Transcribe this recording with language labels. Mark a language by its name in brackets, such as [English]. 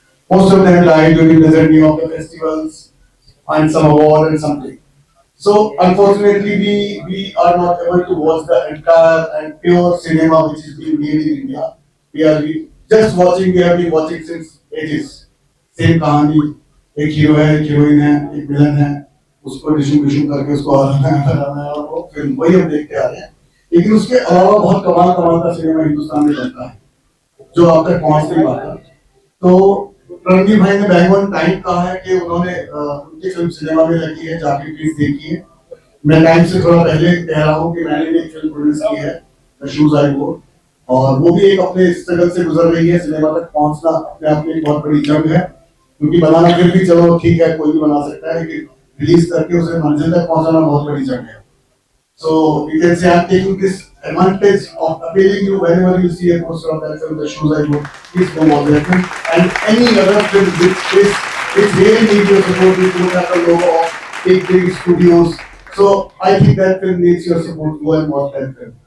[English] Most of them die during the journey of the festivals, find some award and something. So unfortunately, we are not able to watch the entire and pure cinema which is being made in India. We have been watching since ages. [Hindi] Same कहानी, एक hero है, एक heroine है, एक villain है, उसको डिशुम करके उसको हराना है और वो फिल्म वही हम देखते आ रहे हैं। लेकिन उसके अलावा बहुत कमाल का सिनेमा हिंदुस्तान में बनता है, जो आप तक पहुंच नहीं पाता। तो रणवीर भाई ने बैक वन टाइम कहा है कि उन्होंने उनकी फिल्म सिनेमा में लगी है, जाके प्लीज देखिए। मैं टाइम से थोड़ा पहले कह रहा हूँ कि मैंने भी एक फिल्म प्रोड्यूस की है, द शूज आई वोर, और वो भी एक अपने स्ट्रगल से गुजर रही है। सिनेमा तक पहुंचना अपने आप में एक बहुत बड़ी जंग है, क्योंकि बनाना फिर भी चलो ठीक है, कोई भी बना सकता है, लेकिन रिलीज करके उसे मंजिल तक पहुंचाना बहुत बड़ी जंग है। [English] So you can say I'm taking this advantage of appealing you whenever you see a poster of that film, The Shoes I Wore, please go watch that film and any other film which is It's really need your support. You look at the logo of big studios. So I think that film needs your support. Go and watch that film.